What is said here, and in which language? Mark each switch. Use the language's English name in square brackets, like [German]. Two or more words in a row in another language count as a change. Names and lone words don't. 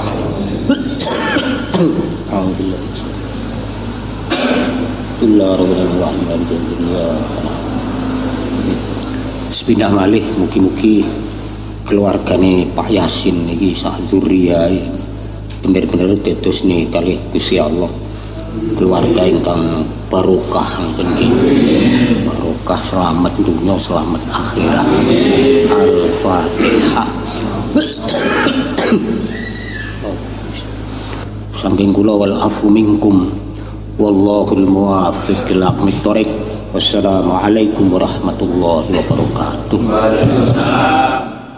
[Javanese] Bismillah malih, mugi-mugi keluargane Pak Yasin niki sak zuriyae bener-bener dados nih kali Gusti Allah keluarga ingkang barokah niki, barokah selamat dunya selamat akhirat. [Arabic] Al-Fatihah. [Javanese] Saking kula [Arabic] والعفو منكم والله الموفق إلى أقوم الطريق. والسلام عليكم ورحمة الله وبركاته.